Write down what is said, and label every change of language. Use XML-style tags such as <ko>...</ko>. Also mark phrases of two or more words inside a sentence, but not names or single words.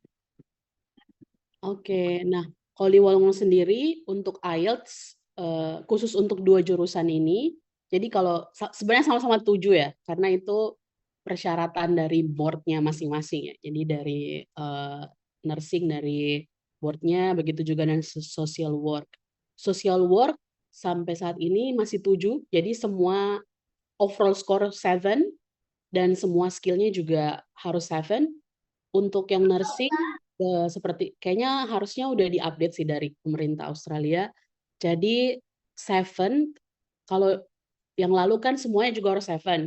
<id>Oke, nah kalau di Wollongong sendiri untuk IELTS khusus untuk 2 jurusan ini, jadi kalau sebenarnya sama-sama 7 ya, karena itu persyaratan dari board-nya masing-masing ya. Jadi dari nursing dari board-nya, begitu juga dengan</id> <en>social work. Social work</en> <id>sampai saat ini masih 7, jadi semua</id> <en>overall score</en> <id>7 dan semua skill-nya juga harus 7. Untuk yang nursing seperti kayaknya harusnya udah diupdate sih dari pemerintah Australia. Jadi 7, kalau yang lalu kan semuanya juga harus 7.</id>